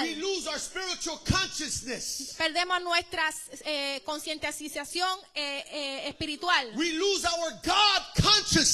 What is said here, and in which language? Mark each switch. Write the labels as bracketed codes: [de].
[en] We lose our spiritual consciousness. [es] Perdemos nuestra concientización espiritual. [en] We lose our God consciousness.